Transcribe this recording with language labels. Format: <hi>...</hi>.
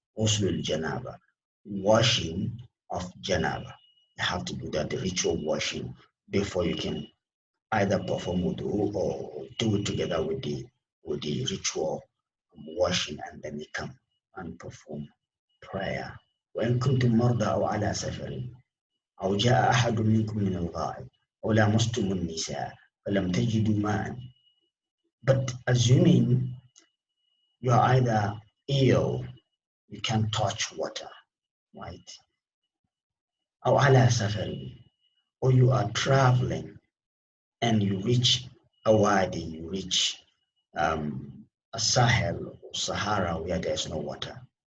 <en>Uslul janaba, washing of janaba. You have to do that, the ritual washing, before you can either perform wudu or do it together with the ritual washing, and then you come and perform prayer.</en> <ar>وإن كنتم مرضى أو على سفر أو جاء أحد منكم من الغائط أو لامستم النساء فلم تجدوا ماء.</ar> <en>But assuming you are either ill, you can't touch water, right?</en> <ar>أو على سفر,</ar> <en>or you are traveling and you reach a wadi, you reach a Sahel or Sahara where there's no water.</en>